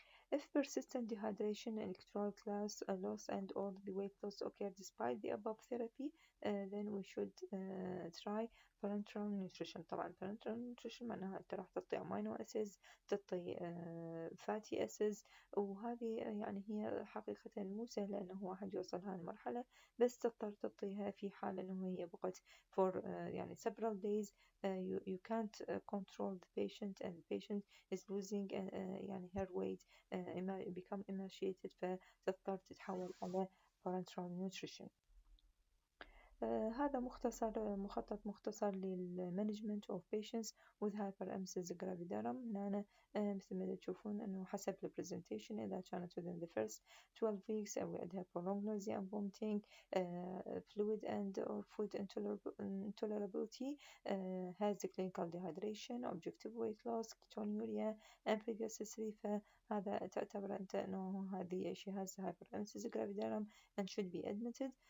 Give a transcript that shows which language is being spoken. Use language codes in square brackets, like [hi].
[en] If persistent dehydration, electrolyte loss and or the weight loss occur despite the above therapy, then we should try parenteral nutrition. [ar] طبعا parenteral nutrition معناها أنت راح تعطي amino acids، تعطي fatty acids، وهذه يعني هي حقيقة مو سهلة إنه واحد يوصل هاي المرحلة، بس تضطر تعطيها في حال إنه هي بقت for يعني [en] several days you can't control the patient and the patient is losing [ar] يعني [en] her weight become emaciated [ar] فتضطر تتحول على parenteral nutrition. هذا مخطط مختصر للمانجمنت [en] of patients with hyperemesis gravidarum. [ar] هنا مثل ما تشوفون أنه حسب البرزنتيشن [en] إذا كانت within the first 12 weeks أو عندها prolonged nausea and vomiting, fluid and or food intolerability, has the clinical dehydration, objective weight loss, ketonuria and previous history، [ar] فهذا تعتبر أنت أنه هذه [en] she has hyperemesis gravidarum and should be admitted.